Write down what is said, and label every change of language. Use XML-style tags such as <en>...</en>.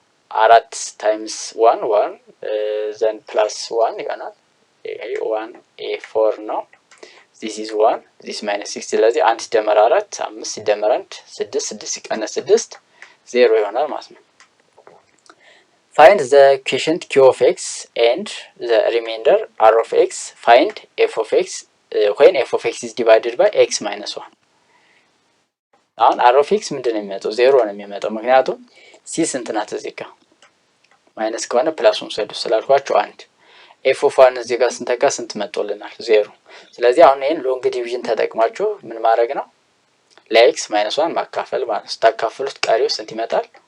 <am>4 ታይምስ 1 1 ዘን ፕላስ 1 ይሆናል። ይሄ 1 4 ነው። this is 1 this minus 6 ስለዚህ 1 ሲደመር 4 5 ሲደመር 1 6 6 ሲቀነስ 6 0 ይሆናል ማለት ነው።</am> <en>find the quotient q of x and the remainder r of x. find f of x when f of x is divided by x minus 1.</en> <am>አሁን r of x ምንድን ነው የሚመጣው? 0 ነው የሚመጣው። ምክንያቱም c ስንት ናት እዚህ ጋር ማይነስ ከሆነ ፕላሱን ሰዱ ስላልኳችሁ 1 f of 1 እዚህ ጋር ስንተካ ስንት መጥቶልናል? 0። ስለዚህ አሁን ይሄን ሎንግ ዲቪዥን ተጠቅማችሁ ምን ማድረግ ነው? ለx minus 1 ማካፈል ማለት ነው። ስታካፍሉት ቀሪው ስንት ይመጣል?</am>